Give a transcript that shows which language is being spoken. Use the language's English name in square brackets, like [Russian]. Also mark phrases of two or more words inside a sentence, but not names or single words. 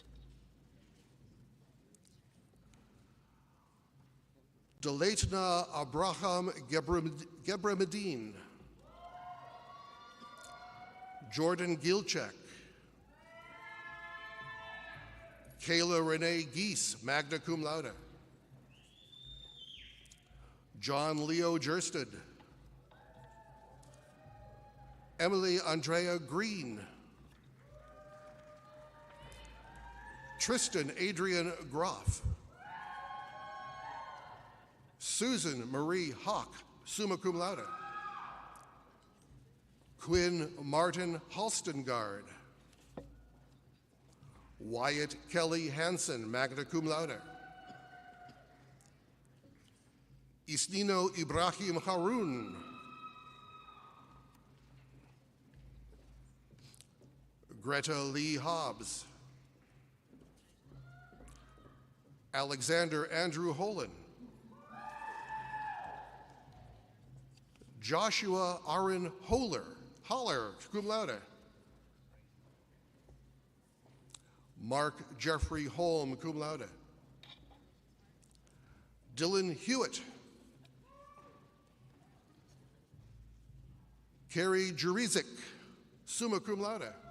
[English] Delatna Abraham Gebremedine, Jordan Gilchek, Kayla Renee Geese, [Latin] magna cum laude, [English] John Leo Gersted, Emily Andrea Green, Tristan Adrian Groff, Susan Marie Hawk, [Latin] summa cum laude, [English] Quinn Martin Halstengard, Wyatt Kelly Hansen, [Latin] magna cum laude, [English] Isnino Ibrahim Harun, Greta Lee Hobbs, Alexander Andrew Holin, Joshua Aaron Holler, [Latin] cum laude, [English] Mark Jeffrey Holm, [Latin] cum laude, [English] Dylan Hewitt, Carrie Jurizik, [Latin] summa cum laude,